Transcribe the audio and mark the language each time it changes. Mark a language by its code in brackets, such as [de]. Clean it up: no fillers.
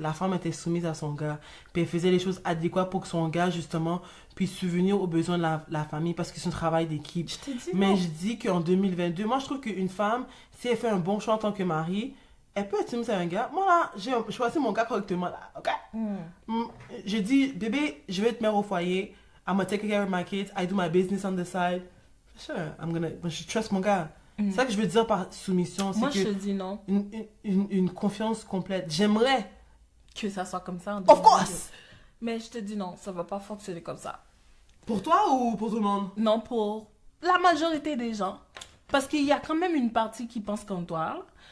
[fr] La femme était soumise à son gars. Puis elle faisait les choses adéquates pour que son gars, justement, puisse subvenir aux besoins de la famille parce que c'est un travail d'équipe. Je t'ai dit Mais non. je dis qu'en 2022, moi, je trouve qu'une femme, si elle fait un bon choix en tant que mari, elle peut être soumise à un gars. Moi, là, j'ai choisi mon gars correctement, là. OK? Je dis, bébé, je vais être mère au foyer. [en] I'm gonna take care of my kids. I do my business on the side. [fr] Sure, je trust mon gars. C'est ça que je veux dire par soumission. C'est Moi, que je te dis non. une confiance complète. J'aimerais. Que ça soit comme ça. [en] Of course! [fr] Mais je te dis non, ça va pas fonctionner comme ça. Pour toi ou pour tout le monde? Non, pour la majorité des gens. Parce qu'il y a quand même une partie qui pense comme toi.